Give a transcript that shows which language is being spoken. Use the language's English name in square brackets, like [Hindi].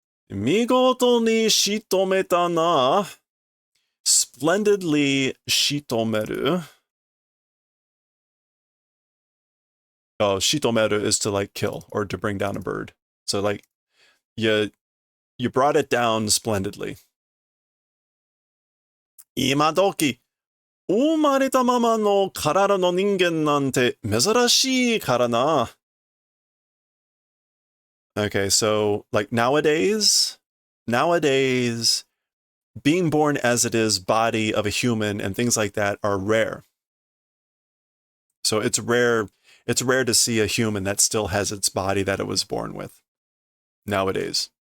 [Japanese] 見事に仕留めたな. [English] Splendidly shitomeru. Oh, shitomeru is to like kill or to bring down a bird. So like you brought it down splendidly. [Japanese] 今時生まれたままの体の人間なんて珍しいからな. [English] Okay, so like nowadays, being born as it is body of a human and things like that are rare. So it's rare to see a human that still has its body that it was born with nowadays.